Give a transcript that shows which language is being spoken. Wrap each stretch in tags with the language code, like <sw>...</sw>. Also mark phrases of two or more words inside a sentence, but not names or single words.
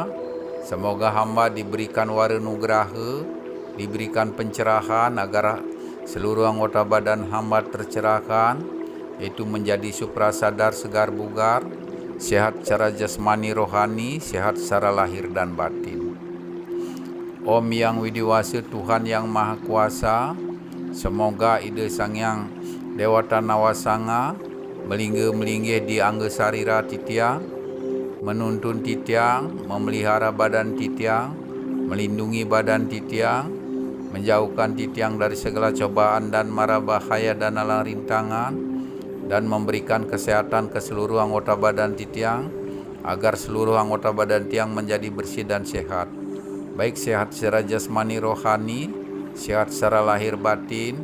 <id>Semoga hamba diberikan wara nugraha, diberikan pencerahan agar seluruh anggota badan hamba tercerahkan, yaitu menjadi suprasadar segar bugar, sehat secara jasmani rohani, sehat secara lahir dan batin. Om Yang Widiwasa, Tuhan Yang Maha Kuasa, semoga Ida Sang Yang Dewata Nawasanga melingga-melinggih di</id> <ban>angga sarira titiang, menuntun titiang,</ban> <id>memelihara badan titiang, melindungi badan titiang, menjauhkan titiang dari segala cobaan dan mara bahaya dan alang rintangan, dan memberikan kesehatan ke seluruh anggota badan titiang, agar seluruh anggota badan tiang menjadi bersih dan sehat, baik sehat secara jasmani rohani, sehat secara lahir batin.</id>